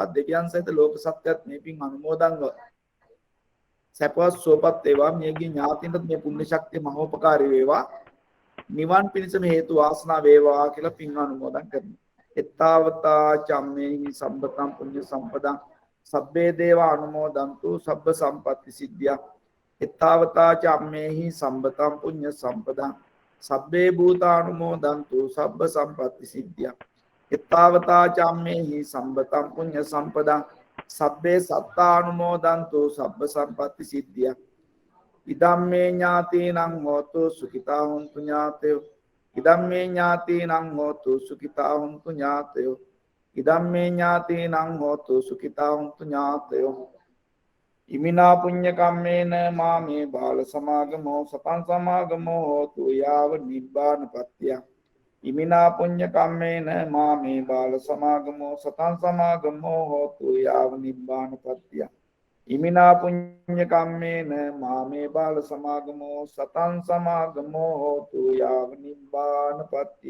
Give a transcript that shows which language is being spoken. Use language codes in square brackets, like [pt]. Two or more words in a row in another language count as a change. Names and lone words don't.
[si] දෙවියන් සහිත ලෝක සත්‍යත් මේ පින් අනුමෝදන්ව සපවත් සෝපත් වේවා. මියගිය ඥාතින්ට මේ පුණ්‍ය ශක්තිය මහෝපකාරී වේවා. නිවන් පිණිසම හේතු වාසනා වේවා කියලා පින් අනුමෝදන් කරනවා. [pi] එත්තාවතා චම්මේහි සම්පතං පුඤ්ඤ සම්පදං සබ්බේ දේවා අනුමෝදන්තු සබ්බ සම්පatti සිද්ධියා. එත්තාවතා චම්මේහි සම්පතං පුඤ්ඤ සම්පදං සබ්බේ භූතානුමෝදන්තු සබ්බ සම්පatti සිද්ධියා. එත්තාවතා චම්මේහි සම්පතං පුඤ්ඤ සම්පදං සබ්බේ සත්තානුමෝදන්තු සබ්බ සම්පatti සිද්ධියා. ඉදම්මේ ඥාතීනං හෝතු සුඛිතා හොන්තු ඥාතයෝ. ඉදම්මේ ඥාතීනං හෝතු සුඛිතා හොන්තු ඥාතයෝ. ඉදම්මේ ඥාතීනං හෝතු සුඛිතා හොන්තු ඥාතයෝ. ඉමිනා පුඤ්ඤ කම්මේන මාමේ බාල සමාගමෝ සතං සමාගමෝ හෝතු යාව නිබ්බානපත්තිය. ඉමිනා පුඤ්ඤ කම්මේන මාමේ බාල සමාගමෝ සතං සමාගමෝ හෝතු යාව නිබ්බානපත්තිය. ඉමිනා පුඤ්ඤ කම්මේන මාමේ බාල සමාගමෝ සතං සමාගමෝ හෝතු යාව නිබ්බානපත්තිය.